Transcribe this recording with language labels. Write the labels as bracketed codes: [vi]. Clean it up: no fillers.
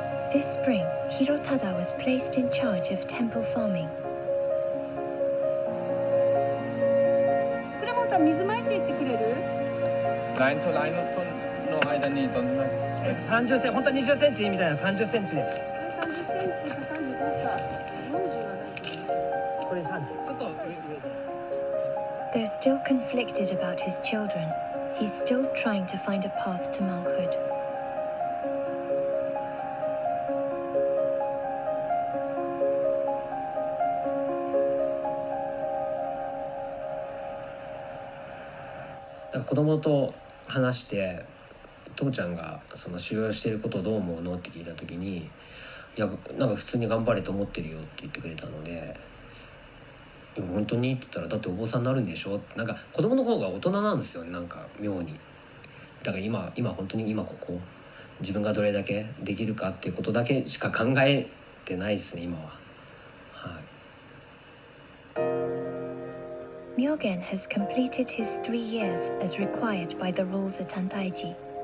[en] This spring, Hirotada was placed in charge of temple farming. [ja] クレモンさん、水まいていってくれる？ラインとラインの間にどんなスペース 30センチ、本当は20センチみたいな30センチです。 30センチか35か40はないけど。これ30。ちょっと上。 [en] Though still conflicted about his children, he's still trying to find a path to monkhood. [ja] 子供と話して父ちゃんがその修行してることどう思うのって聞いた時に、いやなんか普通に頑張れと思ってるよって言ってくれたので、でも本当にって言ったら、だってお坊さんになるんでしょ。なんか子供の方が大人なんですよね、なんか妙に。だから今本当に今ここ自分がどれだけできるかっていうことだけしか考えてないですね、今は。はい。 [en] Myogen has completed his 3 years as required by the rules at Antaiji.